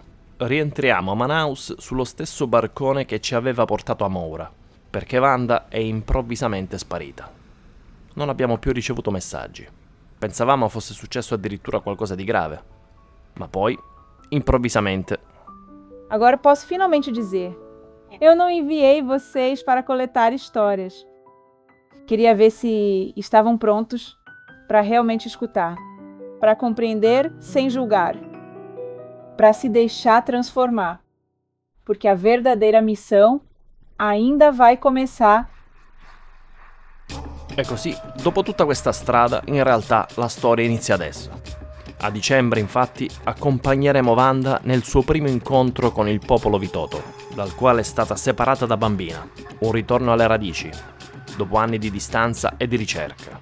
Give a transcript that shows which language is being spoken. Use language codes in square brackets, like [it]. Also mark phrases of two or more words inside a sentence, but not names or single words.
[it] Rientriamo a Manaus sullo stesso barcone che ci aveva portato a Moura, perché Wanda è improvvisamente sparita. Non abbiamo più ricevuto messaggi. Pensavamo fosse successo addirittura qualcosa di grave. Ma poi, improvvisamente... [pt] Agora posso finalmente dizer: eu não enviei vocês para coletar histórias. Queria ver se estavam prontos para realmente escutar, para compreender sem julgar, para se deixar transformar, porque a verdadeira missão ainda vai começar. [it] E così, dopo tutta questa strada, in realtà la storia inizia adesso. A dicembre, infatti, accompagneremo Wanda nel suo primo incontro con il popolo Witoto, dal quale è stata separata da bambina. Un ritorno alle radici, dopo anni di distanza e di ricerca.